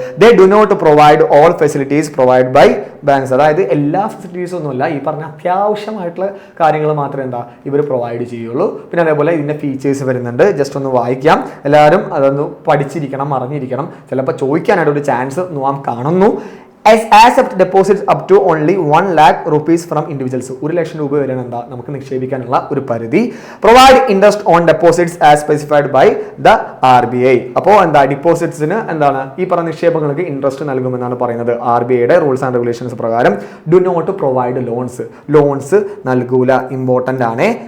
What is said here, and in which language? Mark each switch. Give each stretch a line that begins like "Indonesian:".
English: They do not provide all facilities provide by banks.
Malayalam: അതായത് എല്ലാ ഫെസിലിറ്റീസും ഒന്നുമല്ല, ഈ പറഞ്ഞ അത്യാവശ്യമായിട്ടുള്ള കാര്യങ്ങൾ മാത്രമേ എന്താ ഇവർ പ്രൊവൈഡ് ചെയ്യുള്ളൂ. പിന്നെ അതേപോലെ ഇതിന്റെ ഫീച്ചേഴ്സ് വരുന്നുണ്ട്, ജസ്റ്റ് ഒന്ന് വായിക്കാം. എല്ലാവരും അതൊന്ന് പഠിച്ചിരിക്കണം, അറിഞ്ഞിരിക്കണം. ചിലപ്പോൾ ചോദിക്കാനായിട്ട് ഒരു ചാൻസ് നാം കാണുന്നു.
English: accept deposits up to only 1 lakh rupees from individuals.
Malayalam: 1 ലക്ഷം രൂപ വരെയാണ് എന്താ നമുക്ക് നിക്ഷേപിക്കാനുള്ള ഒരു പരിധി.
English: Provide interest on deposits as specified by the RBI.
Malayalam: അപ്പോൾ എന്താ ഡിപ്പോസിറ്റ്സിന് എന്താണ് ഈ പറഞ്ഞ നിക്ഷേപങ്ങൾക്ക് ഇൻട്രസ്റ്റ് നൽകുമെന്നാണ് പറയുന്നത്. RBIയുടെ റൂൾസ് ആൻഡ് റെഗുലേഷൻസ് പ്രകാരം
English: do not provide loans
Malayalam: നൽകൂല. Important ആണ്.